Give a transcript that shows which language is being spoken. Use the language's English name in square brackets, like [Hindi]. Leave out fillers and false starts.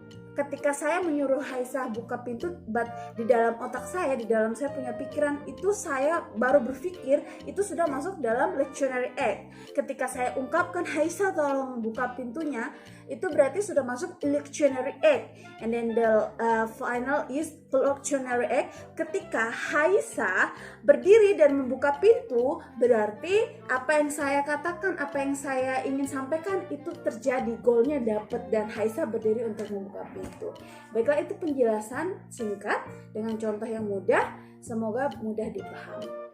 [Indonesian] Ketika saya menyuruh Haisa buka pintu, di dalam otak saya, di dalam saya punya pikiran, itu saya baru berpikir, itu sudah masuk dalam lectionary act. Ketika saya ungkapkan Haisa tolong buka pintunya, itu berarti sudah masuk lectionary act. [English] And then the final is lectionary act. [Indonesian] Ketika Haisa berdiri dan membuka pintu, berarti apa yang saya katakan, apa yang saya ingin sampaikan itu terjadi, goalnya dapat dan Haisa berdiri untuk membuka pintu. Baiklah, itu penjelasan singkat dengan contoh yang mudah, semoga mudah dipahami.